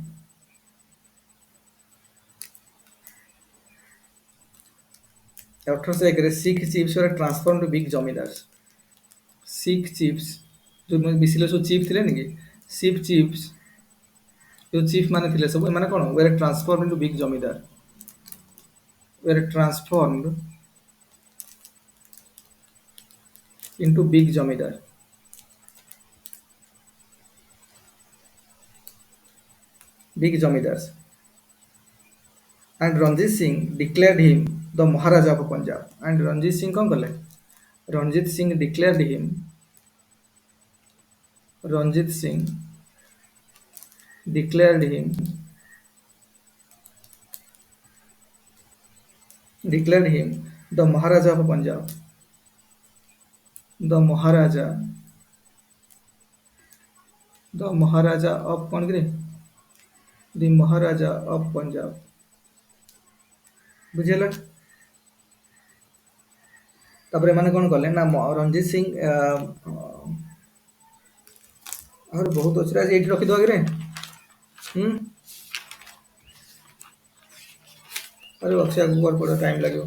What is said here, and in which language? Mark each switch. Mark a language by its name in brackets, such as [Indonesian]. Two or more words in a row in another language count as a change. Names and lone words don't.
[English] 1801 ରେ 6 chiefs were transformed to big ଜମିଦାର। [Odia] 6 chiefs ଯୋଉ ମିଶିଲେ ସବୁ ଚିଫ୍ ଥିଲେ କି ଚିଫ୍ସ ଯୋଉ ଚିଫ୍ ମାନେ ଥିଲେ ସବୁ ଏମାନେ କ'ଣ [English] were transformed into big [Odia] ଜମିଦାର, [English] were transformed into big [Odia] ଜମିଦାର। [English] big ଜମିଦାର and Ranjit Singh declared him the Maharaja of Punjab। and Ranjit Singh [Odia] କ'ଣ କଲେ [English] Ranjit Singh declared him the Maharaja of Punjab, the Maharaja of [Odia] କ'ଣ କି [English] the Maharaja of Punjab। [Odia] ବୁଝିହେଲା? ତାପରେ ଏମାନେ କ'ଣ କଲେ ନା ରଞ୍ଜିତ ସିଂ ଆହୁରି ବହୁତ ଅଛି ଏଇଠି ରଖିଦେବା କିରେ ଆରେ ଅଛି ଆଗକୁ ପଡ଼ିବ ଟାଇମ୍ ଲାଗିବ।